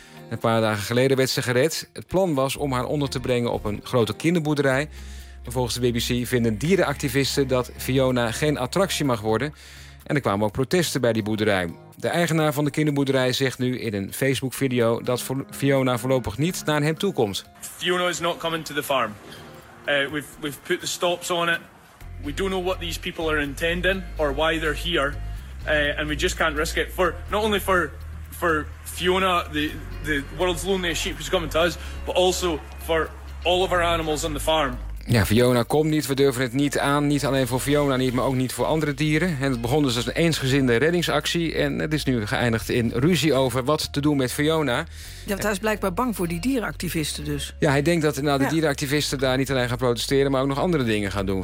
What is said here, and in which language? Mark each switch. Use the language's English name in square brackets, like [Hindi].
[Dutch] Een paar dagen geleden werd ze gered. Het plan was om haar onder te brengen op een grote kinderboerderij. Volgens de BBC vinden dierenactivisten dat Fiona geen attractie mag worden. En er kwamen ook protesten bij die boerderij. De eigenaar van de kinderboerderij zegt nu in een Facebook-video dat Fiona voorlopig niet naar hem toe komt. [English] Fiona is not coming to the farm. We've put the stops on it. We don't know what these people are intending or why they're here. And we just can't risk it. For not only for Fiona, the world's loneliest sheep who's coming to us, but also for all of our animals on the farm. [Dutch] Ja, Fiona komt niet. We durven het niet aan. Niet alleen voor Fiona niet, maar ook niet voor andere dieren. En het begon dus als een eensgezinde reddingsactie. En het is nu geëindigd in ruzie over wat te doen met Fiona. Ja, want hij is blijkbaar bang voor die dierenactivisten dus. Ja, hij denkt dat de dierenactivisten daar niet alleen gaan protesteren, maar ook nog andere dingen gaan doen.